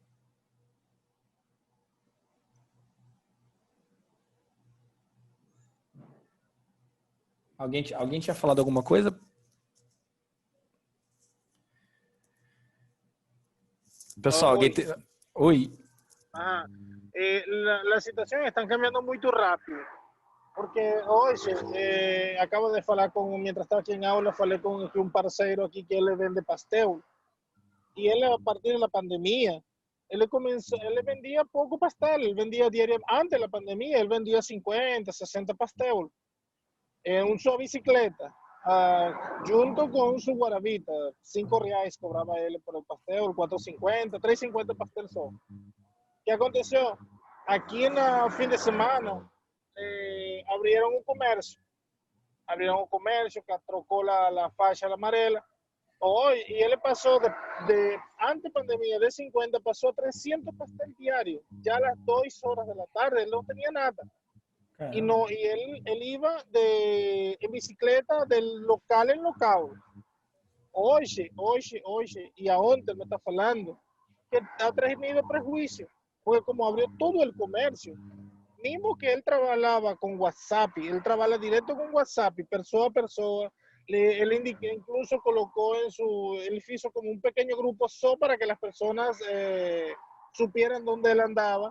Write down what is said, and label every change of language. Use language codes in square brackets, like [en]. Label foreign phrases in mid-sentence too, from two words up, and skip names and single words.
[pt] Alguém tinha falado alguma coisa? Pessoal, alguém tem... Oi. [es] La situación está cambiando muy rápido. Porque hoy acabo de falar mientras estaba aquí en aula, falei con un parceiro aquí que él vende pastel. Y él a partir de la pandemia, él vendía poco pastel, él vendía diario, antes de la pandemia, él vendía 50, 60 pastel en su bicicleta, junto con su guarabita, R$5 cobraba él por el pastel, 4.50, 3.50 pastel só. ¿Qué aconteció? Aquí en el fin de semana abrieron un comercio que trocó la [pt] faixa amarela. [es] Hoy, y él pasó de antes pandemia de 50, pasó a 300 pastel diarios, ya a las 2 horas de la tarde, él no tenía nada. Y él iba en bicicleta del local en local. Hoy, y aún me está falando que ha traído prejuicio, porque como abrió todo el comercio, mismo que él trabajaba con WhatsApp, él trabaja directo con WhatsApp, persona a persona, él incluso colocó él hizo como un pequeño grupo solo para que las personas supieran dónde él andaba.